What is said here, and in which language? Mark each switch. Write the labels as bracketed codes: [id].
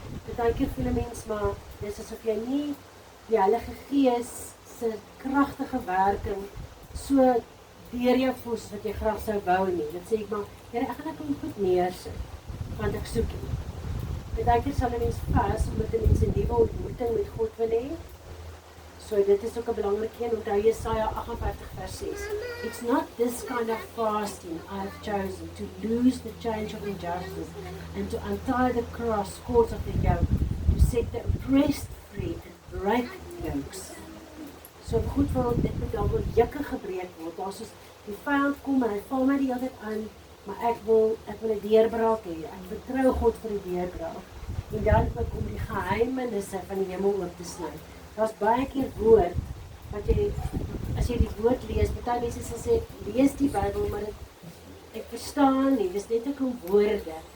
[af] Partykeer voel 'n mens maar dis asof jy nie die Heilige Gees se kragtige werking so deur jou voel wat jy graag sou wou nie. Dit sê ek maar, Here, ek gaan ek hom goed neersit, want ek soek hom. Partykeer sal 'n mens vas omdat 'n mens 'n nuwe ontmoeting met God wil hê. So dit is ook 'n belangrike een. Onthou Jesaja 58 vers 6. [en] It's not this kind of fasting I've chosen to loose the change of injustice and to untie the cords of the yoke, to set the oppressed free and break yokes. [af] So goed wil dit moet dan wel jukke gebreek word. Daar's soos die vyand kom en hy val my die hele tyd aan, maar ek wil 'n deurbraak hê. Ek vertrou God vir die deurbraak. En dan ook om die geheimenisse van die hemel oop te sny. Daar's baie keer woord wat jy, as jy die woord lees, baie mense sal sê, lees die Bybel, maar ek verstaan nie, dis net 'n klomp woorde.